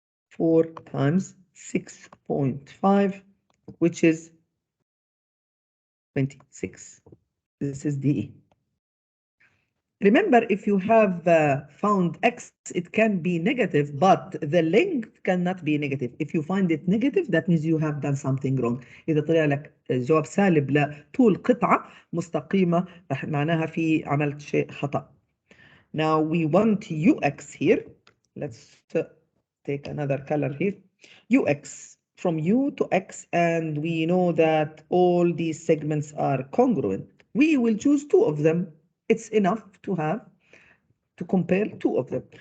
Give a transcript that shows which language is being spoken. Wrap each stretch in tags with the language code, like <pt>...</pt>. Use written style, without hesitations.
<en>4 times 6.5, which is 26. This is DE. Remember, if you have found x, it can be negative, but the length cannot be negative. If you find it negative, that means you have done something wrong.</en> <ar>إذا طلع لك جواب سالب لطول قطعة مستقيمة، معناها في عملت شيء خطأ.</ar> <en>Now we want ux here. Let's take another color here. ux from u to x, and we know that all these segments are congruent. We will choose 2 of them. It's enough to compare 2 of them.</en>